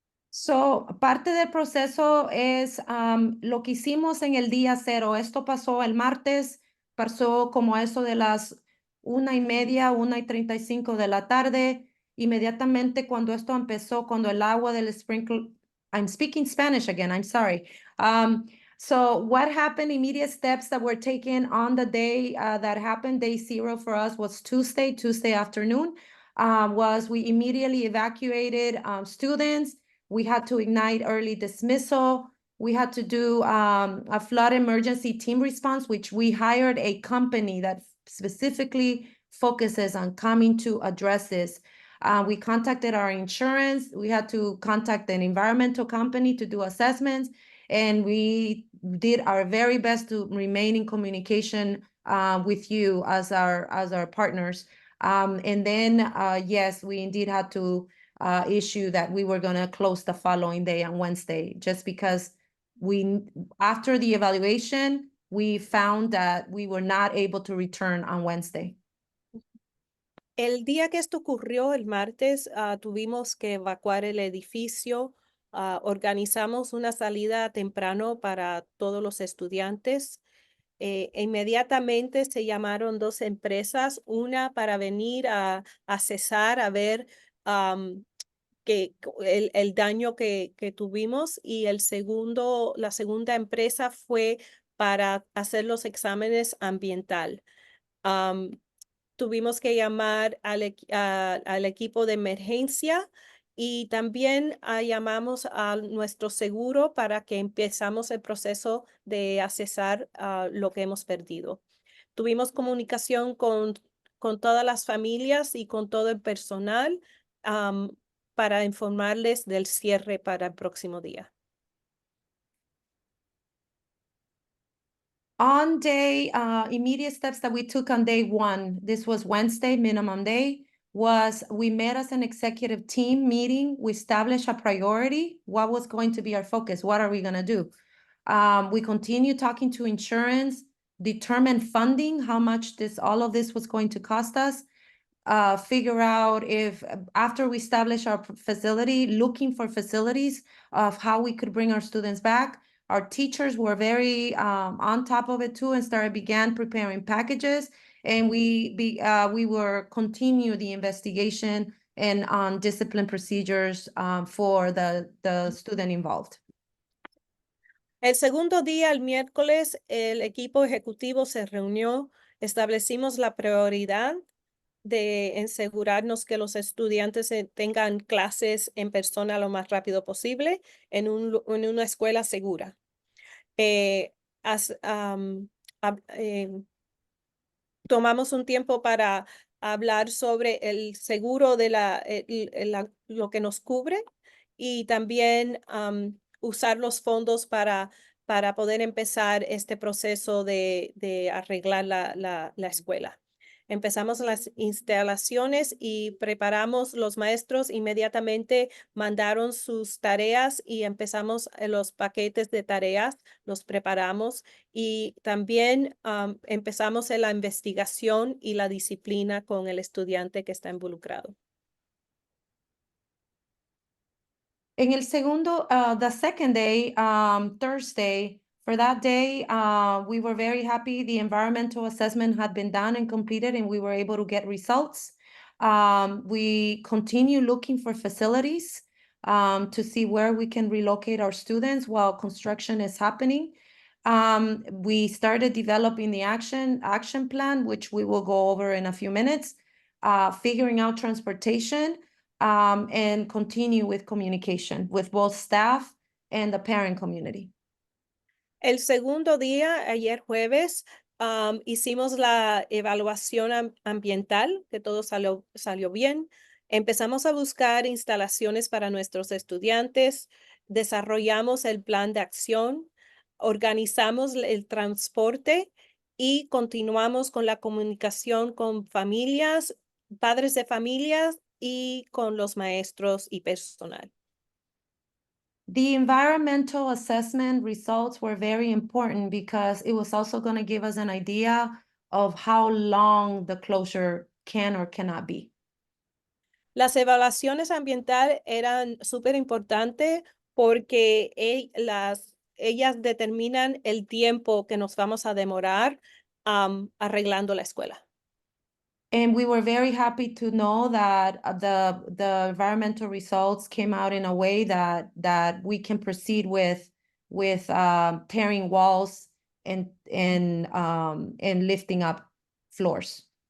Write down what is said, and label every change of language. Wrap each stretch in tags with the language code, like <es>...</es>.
<es>So, parte del proceso es lo que hicimos en el día cero. Esto pasó el martes, pasó como eso de las 1:30, 1:35 de la tarde. Inmediatamente cuando esto empezó, cuando el agua del sprinkler,</es> <en>I'm speaking Spanish again, I'm sorry. So what happened, immediate steps that were taken on the day that happened, day zero for us was Tuesday afternoon, was we immediately evacuated students. We had to ignite early dismissal. We had to do a flood emergency team response, which we hired a company that specifically focuses on coming to address this. We contacted our insurance. We had to contact an environmental company to do assessments. And we did our very best to remain in communication with you as our partners. And then, yes, we indeed had to issue that we were going to close the following day on Wednesday, just because after the evaluation, we found that we were not able to return on Wednesday.</en> <es>El día que esto ocurrió, el martes, tuvimos que evacuar el edificio. Organizamos una salida temprano para todos los estudiantes. Inmediatamente se llamaron dos empresas, una para venir a cesar, a ver el daño que tuvimos y la segunda empresa fue para hacer los exámenes ambiental. Tuvimos que llamar al equipo de emergencia y también llamamos a nuestro seguro para que empezamos el proceso de accesar lo que hemos perdido. Tuvimos comunicación con todas las familias y con todo el personal para informarles del cierre para el próximo día.</es> <en>On day, immediate steps that we took on day one, this was Wednesday, minimum day, was we met as an executive team meeting. We established a priority. What was going to be our focus? What are we going to do? We continue talking to insurance, determine funding, how much all of this was going to cost us. Figure out if after we establish our facility, looking for facilities of how we could bring our students back. Our teachers were very on top of it too and began preparing packages. And we were continue the investigation and on discipline procedures for the student involved.</en> <es>El segundo día, el miércoles, el equipo ejecutivo se reunió, establecimos la prioridad de asegurarnos que los estudiantes tengan clases en persona lo más rápido posible en una escuela segura. Eh, as- am, tomamos un tiempo para hablar sobre el seguro de lo que nos cubre y también usar los fondos para poder empezar este proceso de arreglar la escuela. Empezamos las instalaciones y preparamos, los maestros inmediatamente mandaron sus tareas y empezamos los paquetes de tareas, los preparamos y también empezamos en la investigación y la disciplina con el estudiante que está involucrado. En el segundo,</es> <en>the second day, Thursday, for that day, we were very happy. The environmental assessment had been done and completed, and we were able to get results. We continue looking for facilities to see where we can relocate our students while construction is happening. We started developing the action plan, which we will go over in a few minutes, figuring out transportation, and continue with communication with both staff and the parent community.</en> <es>El segundo día, ayer jueves, hicimos la evaluación ambiental, que todo salió bien. Empezamos a buscar instalaciones para nuestros estudiantes, desarrollamos el plan de acción, organizamos el transporte y continuamos con la comunicación con familias, padres de familias y con los maestros y personal.</es> <en>The environmental assessment results were very important because it was also going to give us an idea of how long the closure can or cannot be.</en> <es>Las evaluaciones ambientales eran súper importantes porque ellas determinan el tiempo que nos vamos a demorar arreglando la escuela.</es> <en>And we were very happy to know that the environmental results came out in a way that we can proceed with tearing walls and lifting up floors.</en>